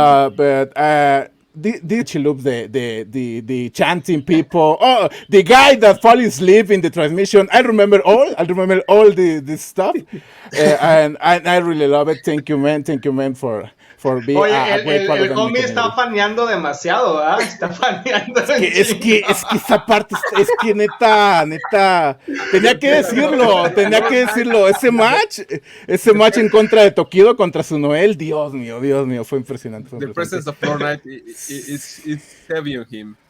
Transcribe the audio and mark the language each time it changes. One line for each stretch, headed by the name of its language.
English: But she loves the chanting people. Oh, the guy that fell asleep in the transmission. I remember all this stuff, and I really love it. Thank you, man, for being a great part of the
Spanish: homie está faneando demasiado, ¿verdad? Está faneando. Es que esa parte, es que neta, tenía que decirlo. Ese match en contra de Tokido contra su Noel, Dios mío, fue impresionante.
English: The presence of Lord Knight is heavy on him.